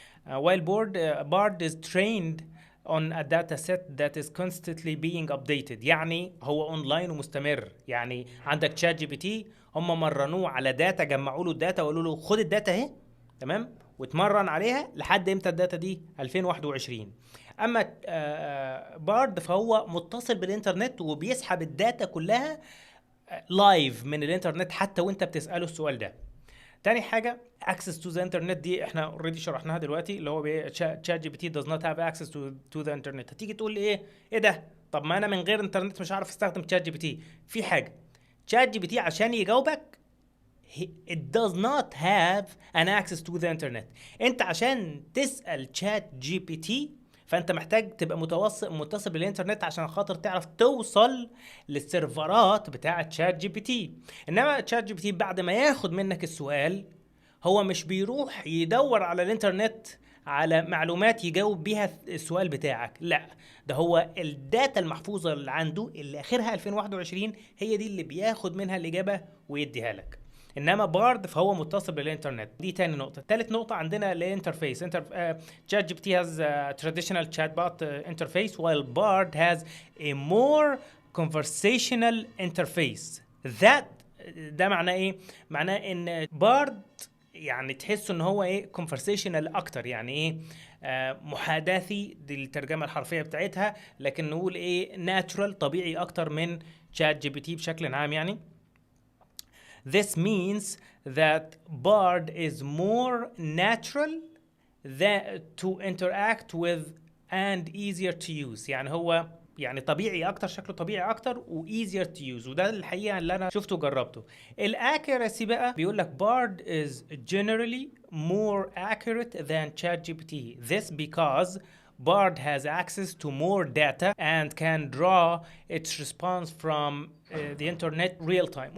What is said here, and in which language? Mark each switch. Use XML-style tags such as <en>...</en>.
<en>while Bard is trained on a data set that is constantly being updated.</en> <ar>يعني هو اونلاين ومستمر. يعني عندك تشات جي بي تي هم مرنوه على داتا، جمعوا له الداتا وقالوا له خد الداتا اهي، تمام، واتمرن عليها لحد امتى الداتا دي 2021. اما بارد فهو متصل بالانترنت وبيسحب الداتا كلها لايف من الانترنت حتى وانت بتساله السؤال ده. تاني حاجه</ar> <en>access to the internet،</en> <ar>دي احنا اوريدي شرحناها دلوقتي، اللي هو تشات جي بي تي</ar> <en>does not have access to the internet.</en> <ar>هتيجي تقول لي ايه ده؟ طب ما انا من غير انترنت مش عارف استخدم تشات جي بي تي. في حاجه، تشات جي بي تي عشان يجاوبك</ar> <en>it does not have an access to the internet.</en> <ar>انت عشان تسال تشات جي بي تي فانت محتاج تبقى متصل بالانترنت عشان خاطر تعرف توصل للسيرفرات بتاعه تشات جي بي تي. انما تشات جي بي تي بعد ما ياخد منك السؤال هو مش بيروح يدور على الانترنت على معلومات يجاوب بيها السؤال بتاعك، لا، ده هو الداتا المحفوظة اللي عنده اللي اخرها 2021 هي دي اللي بياخد منها الإجابة ويديها لك. انما بارد فهو متصل بالانترنت. دي تاني نقطه. تالت نقطه عندنا الانترفيس.</ar> <en>ChatGPT has a traditional chatbot interface while Bard has a more conversational interface.</en> <ar>that ده معناه ايه؟ معناه ان بارد يعني تحس ان هو ايه conversational اكتر. يعني ايه؟ محادثي، دي الترجمه الحرفيه بتاعتها، لكن نقول ايه natural، طبيعي اكتر من تشات جي بي تي بشكل عام.</ar> <en>يعني this means that Bard is more natural to interact with and easier to use.</en> <ar>يعني هو يعني طبيعي اكتر، شكله طبيعي اكتر و</ar> <en>easier to use،</en> <ar>وده الحقيقه اللي انا شفته وجربته. الاكيرسي بقى بيقول لك</ar> <en>Bard is generally more accurate than ChatGPT. This because Bard has access to more data and can draw its response from the internet real time.</en>